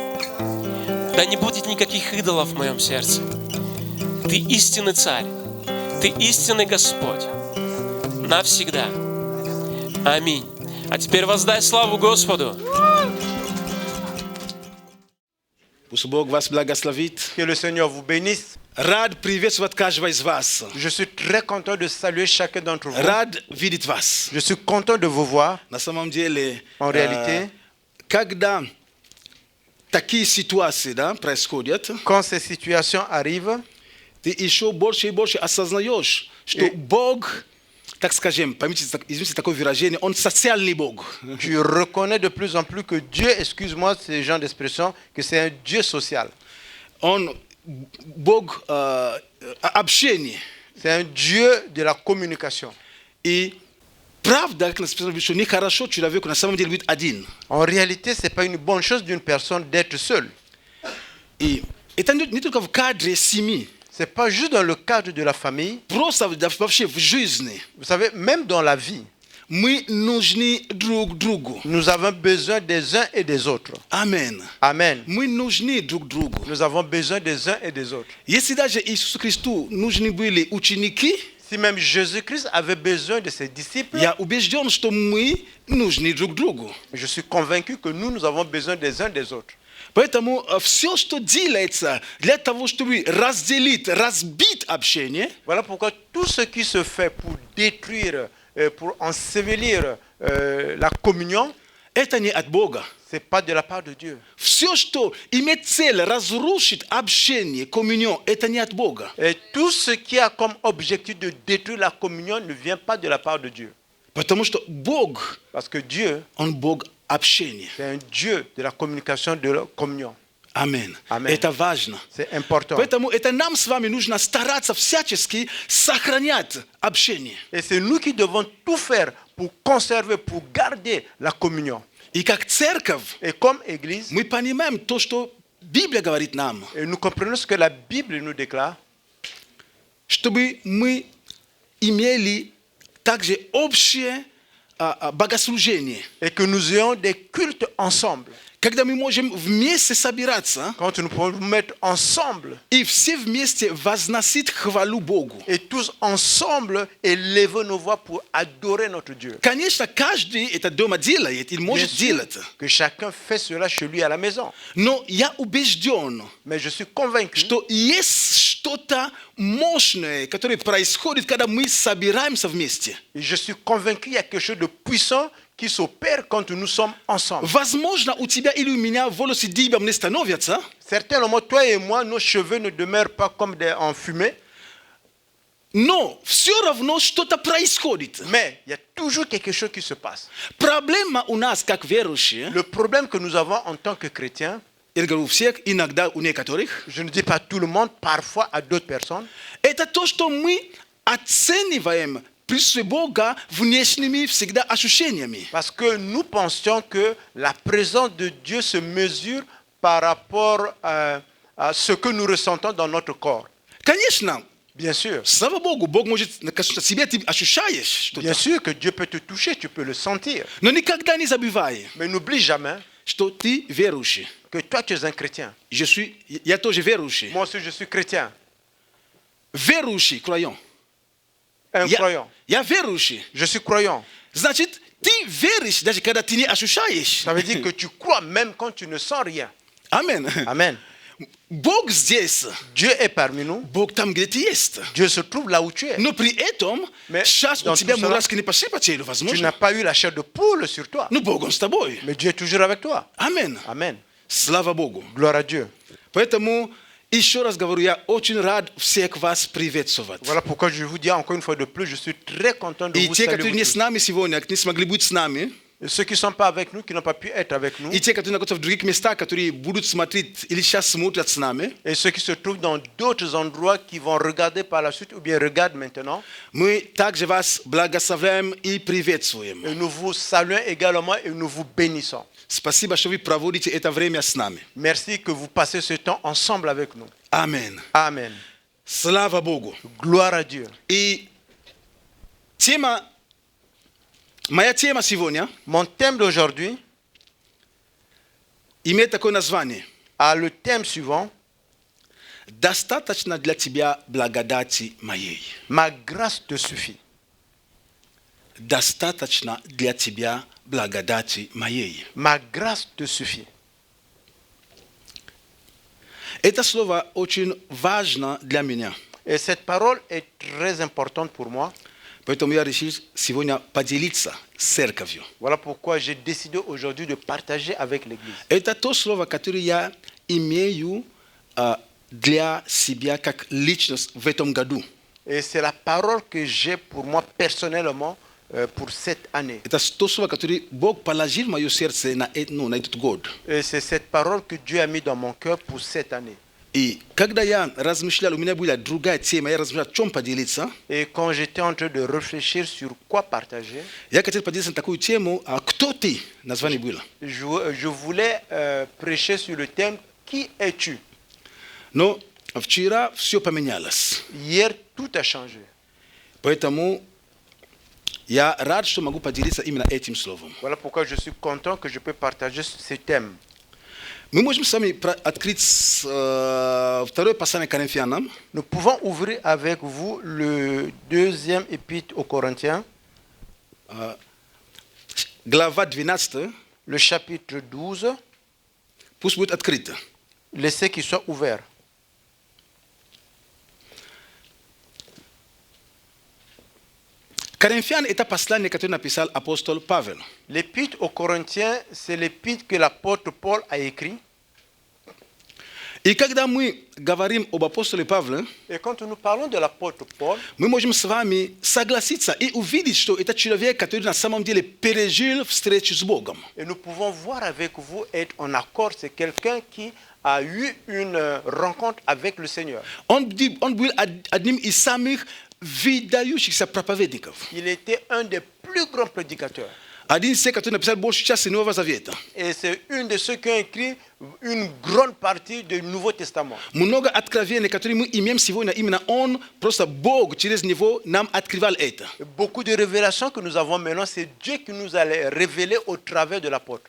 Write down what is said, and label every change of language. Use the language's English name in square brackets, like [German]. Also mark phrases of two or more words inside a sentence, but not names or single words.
[Russian] Да не будет никаких идолов в моем сердце. Ты истинный Царь. Ты истинный Господь. Навсегда. Аминь. А теперь воздай славу Господу. Пусть Бог вас благословит. [French] Que le Seigneur vous bénisse. [Russian] Рад приветствовать каждого из вас. [French] Je suis très content de saluer chacun d'entre vous. [Russian] Рад видеть вас. [French] Je suis content de vous voir. [Russian] На самом деле, [French] En réalité, [Russian] когда такие ситуации, да, происходят, [French] quand ces situations arrivent, [Russian] ты еще больше и больше осознаешь, что Бог, так скажем, поймите, извините такое выражение, Он социальный Бог. [French] tu reconnais de plus en plus que Dieu, excuse-moi ce genre d'expression, que c'est un Dieu social. [Russian] Он Бог общения. [French] C'est un Dieu de la communication. [Russian] И правда, как написано, что нехорошо человеку на самом деле быть один. [French] En réalité, ce n'est pas une bonne chose d'une personne d'être seule. [Russian] И это не только в кадре семьи. [French] Ce n'est pas juste dans le cadre de la famille. [Russian] Просто вообще в жизни. [French] Vous savez, même dans la vie, [Russian] Мы нужны друг другу. [French] nous avons besoin des uns et des autres. [Russian] Амен. [French] Amen. [Russian] Мы нужны друг другу. [French] Nous avons besoin des uns et des autres. [Russian] Если даже Иисусу Христу нужны были ученики, [French] Si même Jésus-Christ avait besoin de ses disciples, [Russian] я убежден, что мы нужны друг другу. [French] je suis convaincu que nous avons besoin des uns des autres. [Russian] Поэтому все, что делается для того, чтобы разделить, разбить общение, [French] Voilà pourquoi tout ce qui se fait pour détruire, pour ensevelir la communion, [Russian] это не от Бога. [French] ce n'est pas de la part de Dieu. [Russian] Все, что имеет цель разрушить общение, коммунион, это не от Бога. [French] Et tout ce qui a comme objectif de détruire la communion ne vient pas de la part de Dieu. [Russian] Потому что Бог, [French] Parce que Dieu, [Russian] Он Бог общения. [French] c'est un Dieu de la communication, de la communion. [Russian] Амен. [French] Amen. [Russian] Это важно. [French] C'est important. [Russian] Поэтому это нам с вами нужно стараться всячески сохранять общение. [French] Et c'est nous qui devons tout faire pour conserver, pour garder la communion. [Russian] И как церковь, [French] Et comme Église, [Russian] мы понимаем то, что Библия говорит нам, [French] et nous comprenons ce que la Bible nous déclare, [Russian] чтобы мы имели также общее богослужение. [French] et que nous ayons des cultes ensemble. [Russian] Когда мы можем вместе собираться [French] Quand nous pouvons nous mettre ensemble [Russian] и все вместе возносить хвалу Богу. [French] et tous ensemble élever nos voix pour adorer notre Dieu. [Russian] Конечно, каждый это дома делает, или [French] Bien [Russian] может [French] sûr [Russian] делать. [French] que chacun fait cela chez lui à la maison. [Russian] Но я убежден, [French] Mais je suis convaincu [Russian] что есть что-то мощное, которое происходит, когда мы собираемся вместе. [French] et je suis convaincu qu'il y a quelque chose de puissant qui s'opère quand nous sommes ensemble. [Russian] Возможно, у тебя или у меня волосы дыбом не становятся, [French] Certainement, toi et moi, nos cheveux ne demeurent pas comme en fumée, [Russian] но все равно что-то происходит. [French] mais il y a toujours quelque chose qui se passe. [Russian] Проблема у нас, как верующие, [French] Le problème que nous avons en tant que chrétiens, [Russian] я говорю у всех, иногда у некоторых, [French] je ne dis pas tout le monde, parfois à d'autres personnes, [Russian] это то, что мы оцениваем присутствие Бога внешними всегда ощущениями. [French] parce que nous pensions que la présence de Dieu se mesure par rapport à ce que nous ressentons dans notre corps. [Russian] Конечно, [French] Bien sûr. [Russian] слава Богу, Бог может коснуться тебя, ты ощущаешь [French] Bien [Russian] что-то. [French] sûr que Dieu peut te toucher, tu peux le sentir. [Russian] Но никогда не забывай, [French] Mais n'oublie jamais [Russian] что ты верующий. [French] que toi, tu es un chrétien. [Russian] Я тоже верующий. [French] Moi aussi, je suis chrétien. [Russian] Верующий, croyant. [French] Un croyant. [Russian] Я верующий. [French] Je suis croyant. [Russian] Значит, ты веришь, даже когда ты не ощущаешь. [French] Ça veut dire que tu crois même quand tu ne sens rien. [Russian] Амен. [French] Amen. [Russian] Бог здесь. [French] Dieu est parmi nous. [Russian] Бог там, где ты есть. [French] Dieu se trouve là où tu es. [Russian] Но при этом, [French] Mais [Russian] сейчас [French] dans [Russian] у тебя [French] tout cela, [Russian] мурашки не пошли по телу, [French] Tu [Russian] возможно. [French] n'as pas eu la chair de poule sur toi. [Russian] Но Бог, Он с тобой. [French] Mais Dieu est toujours avec toi. [Russian] Амен. [French] Amen. [Russian] Слава Богу. [French] Gloire à Dieu. [Russian] Поэтому, еще раз говорю, я очень рад всех вас приветствовать. [French] Voilà pourquoi je vous dis encore une fois de plus, je suis très content de [Russian] И [French] vous [Russian] те, [French] saluer. [Russian] которые не с nами сегодня, не смогли быть с нами, [French] Et ceux qui ne sont pas avec nous, qui n'ont pas pu être avec nous, [Russian] и те, которые находятся в других местах, которые будут смотреть или сейчас смотрят с нами, [French] et ceux qui se trouvent dans d'autres endroits qui vont regarder par la suite ou bien regardent maintenant, [Russian] мы также вас благословляем и приветствуем. [French] et nous vous saluons également et nous vous bénissons. [Russian] Спасибо, что вы проводите это время с нами. [French] Merci que vous passez ce temps ensemble avec nous. [Russian] Амен. [French] Amen. [Russian] Слава Богу. [French] Gloire à Dieu. [Russian] И моя тема сегодня [French] Mon thème d'aujourd'hui [Russian] имеет такое название. [French] a le thème suivant: [Russian] Достаточно для тебя благодати моей. [French] Ma grâce te suffit. [Russian] Достаточно для тебя благодати моей. [French] Ma grâce te suffit. [Russian] Это слово очень важно для меня. [French] Et cette parole est très importante pour moi. [Russian] Поэтому я решил сегодня поделиться с церковью. [French] Voilà pourquoi j'ai décidé aujourd'hui de partager avec l'Église. [Russian] Это то слово, которое я имею для себя как личность в этом году. [French] Et c'est la parole que j'ai pour moi personnellement pour cette année. [Russian] Это то слово, которое Бог положил в мое сердце на этот год. [French] Et c'est cette parole que Dieu a mis dans mon cœur pour cette année. [Russian] И когда я размышлял, у меня была другая тема, я размышлял, о чем поделиться. [French] Et quand j'étais en train de réfléchir sur quoi partager, [Russian] Я хотел поделиться на такую тему, кто ты? Название было. [French] je voulais prêcher sur le thème Qui es-tu? [Russian] Но вчера все поменялось. [French] Hier, tout a changé. [Russian] Поэтому я рад, что могу поделиться именно этим словом. [French] Voilà pourquoi je suis content que je peux partager ce thème. [Russian] Мы можем с вами открыть второе послание к Коринфянам, [French] Nous pouvons ouvrir avec vous le deuxième épître aux Corinthiens, [Russian] глава 12, [French] le chapitre 12. [Russian] пусть будет открыто. [French] Laissez qu'il soit ouvert. [Russian] Коринфян – это послание, которое написал апостол Павел. [French] L'épître aux Corinthiens, c'est l'épître que l'apôtre Paul a écrit. [Russian] И когда мы говорим об апостоле Павле, [French] Et quand nous parlons de l'apôtre Paul, [Russian] мы можем с вами согласиться и увидеть, что это человек, который на самом деле пережил встречу с Богом. [French] et nous pouvons voir avec vous, être en accord, c'est quelqu'un qui a eu une rencontre avec le Seigneur. [Russian] Он был одним из самых выдающихся проповедников. [French] Il était un des plus grands prédicateurs. [Russian] Один из тех, который написал большую часть Нового Завета. [French] Et c'est un de ceux qui ont écrit une grande partie du Nouveau Testament. [Russian] Много откровений, которые мы имеем сегодня, именно он, просто Бог через него нам открывал это. [French] Beaucoup de révélations que nous avons maintenant, c'est Dieu qui nous a les révélées au travers de l'apôtre.